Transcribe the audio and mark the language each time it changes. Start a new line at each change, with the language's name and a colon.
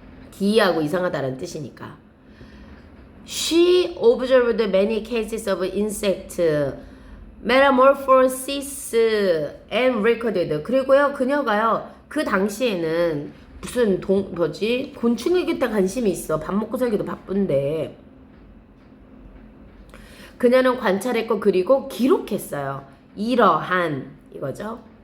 Korean: 기이하고 이상하다는 뜻이니까.
English: She observed many cases of insect metamorphosis and recorded.
Korean: 그리고요 그녀가요 그 당시에는 무슨 곤충에게 관심이 있어. 밥 먹고 살기도 바쁜데 그녀는 관찰했고 그리고 기록했어요. 이러한 이거죠.